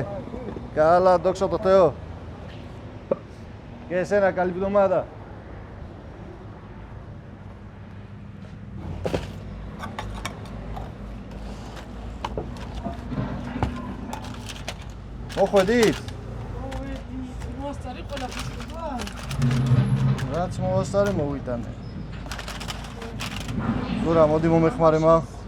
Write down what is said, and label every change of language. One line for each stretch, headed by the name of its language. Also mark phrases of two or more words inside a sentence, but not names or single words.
Greek: Καλά, δόξα τω Θεώ. Και εσένα, καλή εβδομάδα.
Georgian: მოხვედით? მოასწარი ყველაფერს ყვა? რაც მოასწარი მოვიტანე. გურა, მოდი მომეხმარე მა.